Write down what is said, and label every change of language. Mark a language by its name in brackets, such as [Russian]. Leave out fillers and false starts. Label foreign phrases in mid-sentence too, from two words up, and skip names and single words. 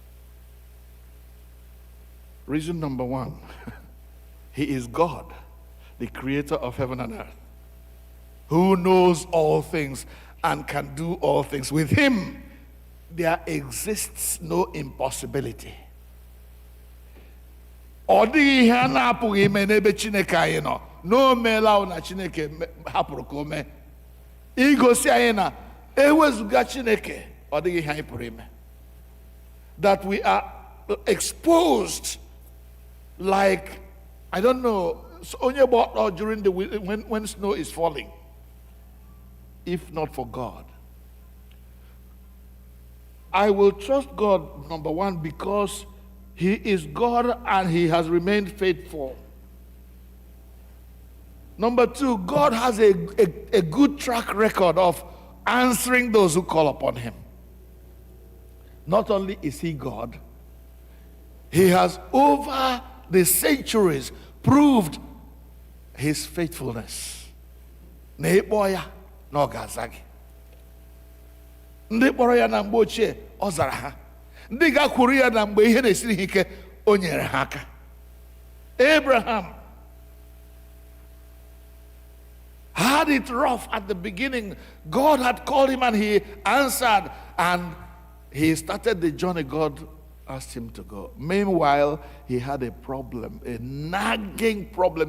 [English] Reason number one, he is God, the creator of heaven and earth, who knows all things and can do all things. With him, there exists no impossibility. [Igbo] Ọ dịghị ihe a na-apụghị ime n'ebe Chineke anyị nọ. No mela na Chineke hapụrụ ka o mee. Igosi anyị na ewezuga Chineke, ọ dịghị ihe anyị pụrụ ime. [English] That we are exposed like, I don't know, only about during the when snow is falling. If not for God, I will trust God, number one, because he is God and he has remained faithful. Number two, God has a good track record of answering those who call upon him. Not only is he God, he has over the centuries proved his faithfulness. [Igbo] N'ịkpọ na ọ ga-aza gị. Ndị kpọrọ ya na mgbe ochie ọ zara ha. Ndị gakwuru ya na mgbe ihe na-esiri ha ike o nyere ha aka. [English] Abraham had it rough at the beginning. God had called him and he answered, and he started the journey God asked him to go. Meanwhile, he had a problem, a nagging problem.